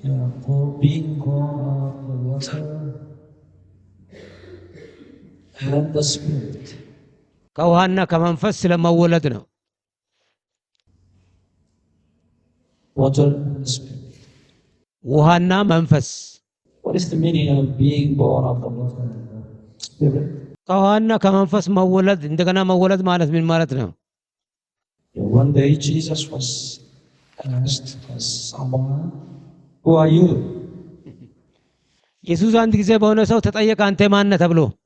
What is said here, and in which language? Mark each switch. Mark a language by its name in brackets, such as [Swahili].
[English] for being born of the water and the Spirit. [Amharic] ከውሃና ከመንፈስ ስለመወለድ ነው። [English] Water and the Spirit. [Amharic] ውሃና መንፈስ። [English] What is the meaning of being born of the water and the Spirit? [Amharic] ከውሃና ከመንፈስ መወለድ እንደገና መወለድ ማለት ምን ማለት ነው? [English] One day Jesus was asked by someone, "Who are you?" [Amharic] ኢየሱስ አንድ ጊዜ በሆነ ሰው ተጠየቀ፣ አንተ ማን ነህ ተብሎ።